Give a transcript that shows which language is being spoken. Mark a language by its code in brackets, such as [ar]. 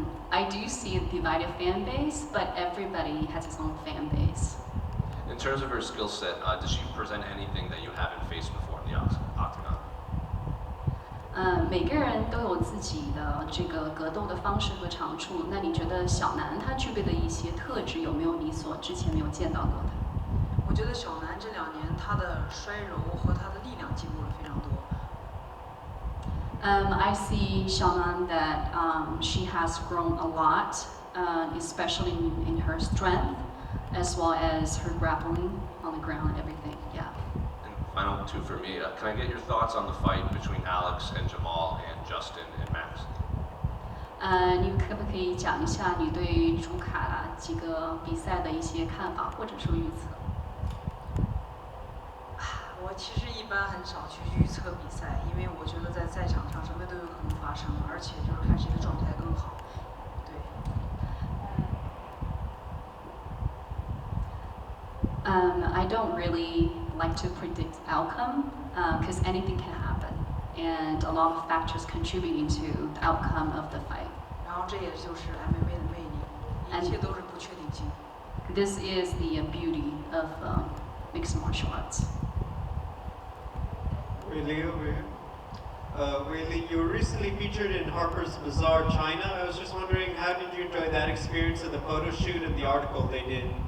[en] I do see a divided fan base, but everybody has its own fan base. In terms of her skill set, does she present anything that you haven't faced before in the octagon? [zh] 每个人都有自己的这个格斗的方式和长处。那你觉得小南他具备的一些特质，有没有你之前没有见到过的？我觉得小南这2年他的摔柔和他的力量进步了非常多。 [en] I see Xiaonan that she has grown a lot, especially in her strength, as well as her grappling on the ground and everything. Yeah. And final two for me. Can I get your thoughts on the fight between Alex and Jamal and Justin and Max? [zh] 你可不可以讲一下你对朱卡几个比赛的一些看法，或者说预测？我其实一般很少去预测比赛，因为我觉得在赛场上什么都有可能发生，而且就是看谁的状态更好。对。 [en] I don't really like to predict outcome because anything can happen, and a lot of factors contributing to the outcome of the fight. [zh] 然后这也就是 MMA 的魅力，一切都是不确定性。 [en] This is the beauty of mixed martial arts. Weili over here. Weili, you were recently featured in Harper's Bazaar, China. I was just wondering, how did you enjoy that experience of the photo shoot and the article they did?